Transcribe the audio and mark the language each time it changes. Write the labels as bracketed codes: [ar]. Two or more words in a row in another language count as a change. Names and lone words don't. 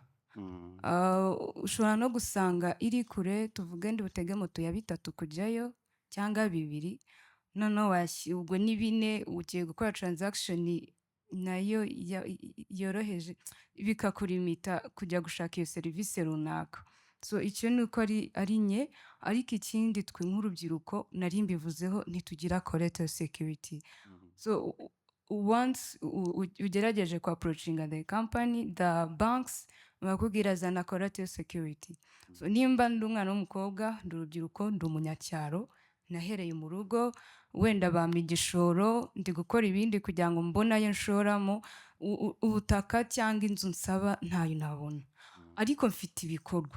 [rw] Ushobora no gusanga iri kure, tuvuge ndi butege moto ya 3 kujyayo cyangwa 2, noneho ubwo ni 4 ugiye gukora transaction nayo yoroheje, bikakurimita kujya gushaka iyo service runaka. So icyo ni uko ari nye, ariko ikindi twe nk'urubyiruko nari mbivuzeho ntitugira [en] collateral security. [rw] So once ugerageje ku [en] approaching the company, the banks [rw] bakubwira zana [en] collateral security. [rw] So nimba ndi umwana w'umukobwa, ndi urubyiruko, ndi umunyacyaro, nahereye mu rugo, wenda bampa igishoro, ndi gukora ibindi kugira ngo mbonayo nshoramo, ubutaka cyangwa inzu nsaba ntayo nabona, ariko mfite ibikorwa.